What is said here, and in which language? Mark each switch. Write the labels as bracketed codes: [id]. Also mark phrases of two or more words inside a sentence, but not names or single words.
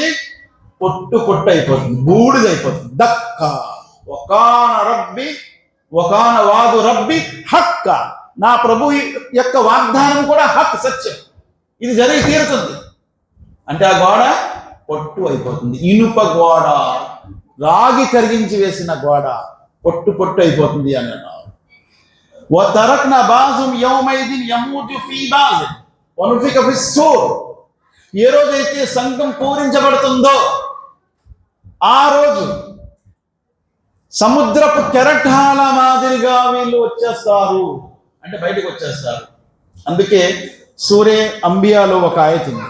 [te] పొట్టు అయిపోతుంది, బూడిదైపోతుంది. [ar] دكاء وكان وعد ربي حقا. [te] నా ప్రభు యొక్క వాగ్దానం కూడా హక్, సత్యం. ఇది జరిగి తీరుతుంది. అంటే ఆ గోడ పొట్టు అయిపోతుంది. ఇనుప గోడ, రాగి కరిగించి వేసిన గోడ పొట్టు అయిపోతుంది అని అన్నారు. [ar] وَتَرَكْنَا بَعْضَهُمْ يَوْمَئِذٍ يَمُوجُ فِي بَعْضٍ وَنُفِخَ فِي الصُّورِ. [te] ఏ రోజైతే సంఘం పూరించబడుతుందో ఆ రోజు సముద్రపు కెరటాల మాదిరిగా వీళ్ళు వచ్చేస్తారు, అంటే బయటకు వచ్చేస్తారు. అందుకే సూరే అంబియాలో ఒక ఆయత్ ఉంది.